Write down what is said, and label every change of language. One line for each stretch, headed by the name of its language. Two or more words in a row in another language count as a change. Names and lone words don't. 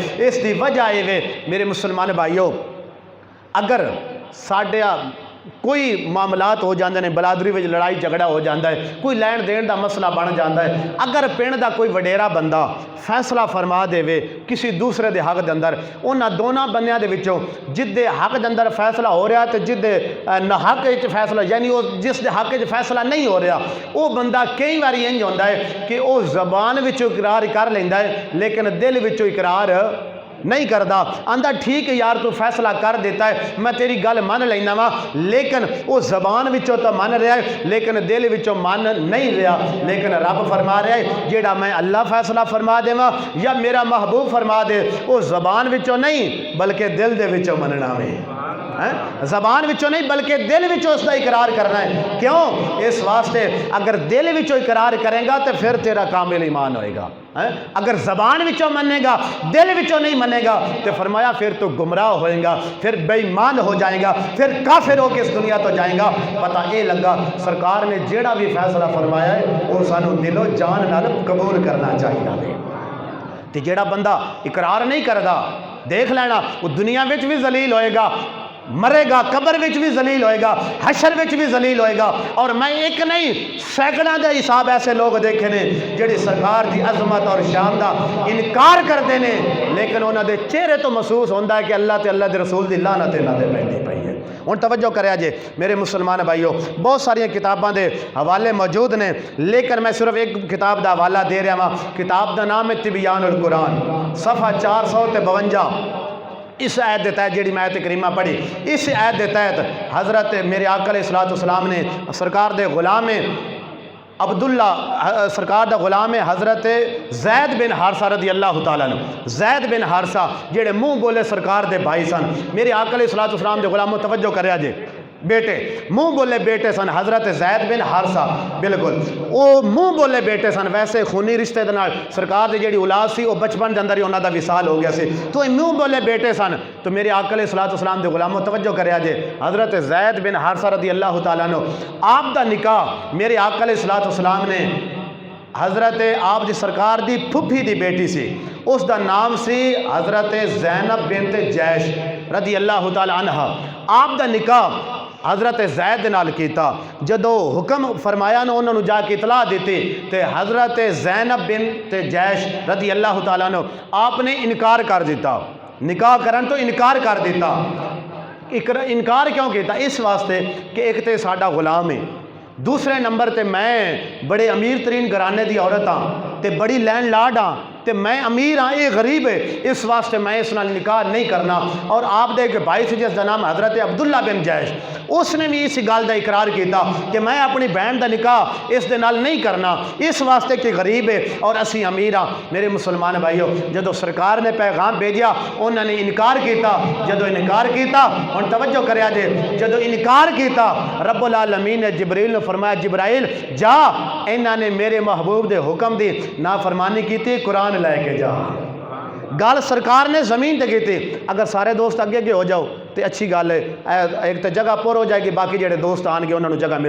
Punjabi: اس دی وجہ یہ وے میرے مسلمان بھائیو اگر ساڈے کوئی معاملات ہو جاندے نے، برادری وچ لڑائی جھگڑا ہو جاندہ ہے، کوئی لین دین دا مسئلہ بن جاندہ ہے، اگر پنڈ دا کوئی وڈیرا بندہ فیصلہ فرما دے وے کسی دوسرے دے حق دے اندر، انہاں دونوں بندیاں دے وچوں جس دے حق دے اندر فیصلہ ہو رہا تے جس دے ناحق وچ فیصلہ یعنی جس دے حق وچ فیصلہ نہیں ہو رہا، وہ بندہ کئی واری انج ہوندا ہے کہ وہ زبان وچوں اقرار کر لیندا ہے لیکن دل وچوں اقرار نہیں کردا آندا ٹھیک ہے یار تو فیصلہ کر دیتا ہے میں تیری گل من لینا وا لیکن وہ زبان وچوں تو من رہا ہے لیکن دل وچوں من نہیں رہا لیکن رب فرما رہا ہے جیڑا میں اللہ فیصلہ فرما دیواں یا میرا محبوب فرما دے وہ زبان وچوں نہیں بلکہ دل دے وچوں مننا وے زبان وچوں نہیں بلکہ دل وچوں اس کا اقرار کرنا ہے کیوں اس واسطے اگر دل وچوں اقرار کرے گا تو پھر تیرا کامل ایمان ہوئے گا اگر زبان وچوں منے گا دل وچوں نہیں منے گا تو فرمایا پھر تو گمراہ ہوئے گا پھر بے ایمان ہو جائے گا پھر کافر ہو کے اس دنیا تو جائے گا پتہ یہ لگا سرکار نے جیڑا بھی فیصلہ فرمایا ہے وہ سانو دل و جان نال قبول کرنا چاہیے تے جیڑا بندہ اقرار نہیں کردا دیکھ لینا وہ دنیا وچ بھی ذلیل ہوئے گا مرے گا قبر وچ بھی ذلیل ہوئے گا حشر وچ بھی ذلیل ہوئے گا اور میں ایک نہیں سینکڑوں دے حساب ایسے لوگ دیکھے نے جڑی سرکار دی عظمت اور شان دا انکار کرتے نے لیکن انہاں دے چہرے تو محسوس ہوندا ہے کہ اللہ تے اللہ دے رسول دی لعنت انہاں دے پیندی پئی ہے ہن توجہ کریا جے میرے مسلمان بھائیو بہت ساری کتاباں دے حوالے موجود نے لیکن میں صرف ایک کتاب دا حوالہ دے رہا ہاں کتاب دا نام ہے تبیان القرآن صفحہ 452 اس آیت دے تحت جیڑی میں آیت کریمہ پڑھی اس آیت دے تحت حضرت میرے آقا
Arabic: علیہ السلام
Punjabi: نے سرکار دے غلام عبداللہ سرکار دا غلام حضرت زید بن حارثہ
Arabic: رضی اللہ تعالیٰ عنہ
Punjabi: زید بن حارثہ جیڑے منہ بولے سرکار دے بھائی سن میرے آقا
Arabic: علیہ السلام
Punjabi: دے غلاموں توجہ کریا جے بیٹے منہ بولے بیٹے سن حضرت زید بن حارثہ بالکل وہ منہ بولے بیٹے سن ویسے خونی رشتے دے نال سرکار دی جیڑی اولاد سی وہ بچپن دے اندر ہی انہاں دا وصال ہو گیا سی تو منہ بولے بیٹے سن تو میرے آقا
Arabic: علیہ السلام
Punjabi: دے غلاموں توجہ کریا جے حضرت زید بن حارثہ
Arabic: رضی اللہ تعالیٰ عنہ
Punjabi: آپ دا نکاح میرے آقا
Arabic: علیہ السلام
Punjabi: نے حضرت آپ دی سرکار دی پھپھی دی بیٹی سی اس دا نام سی حضرت زینب بنت جیش
Arabic: رضی اللہ تعالیٰ عنہ
Punjabi: آپ دا نکاح حضرت زید نال کیتا جدو حکم فرمایا نا انہوں نے جا کے اطلاع دیتی تے حضرت زینب بنت جیش
Arabic: رضی اللہ تعالیٰ عنہ
Punjabi: آپ نے انکار کر دیتا نکاح کرن تو انکار کر دیتا انکار کیوں کیتا اس واسطے کہ ایک تے ساڈا غلام ہے دوسرے نمبر تے میں بڑے امیر ترین گھرانے دی عورت ہاں تے بڑی
English: land lord
Punjabi: ہاں تے میں امیر ہاں یہ غریب ہے اس واسطے میں اس نال نکاح نہیں کرنا اور آپ دے کہ بھائی سے جس دا نام حضرت عبداللہ بن جیش اس نے بھی اس گل دا اقرار کیتا کہ میں اپنی بہن دا نکاح اس دے نال نہیں کرنا اس واسطے کہ غریب ہے اور اسی امیر ہاں میرے مسلمان بھائیو جدو سرکار نے پیغام بھیجیا انہوں نے انکار کیتا جدو انکار کیتا ہن توجہ کریا جے جدو انکار کیتا
Arabic: رب العالمین
Punjabi: نے جبریل نے فرمایا جبرائیل جا انہوں نے میرے محبوب دے حکم دی نافرمانی کیتی قرآن لے کے جا گل سرکار نے زمین تے کی تھی اگر سارے دوست اگے ہو جاؤ تو اچھی گل ہے ایک تو جگہ پر ہو جائے گی باقی جڑے دوست آن گے انہوں نے جگہ مل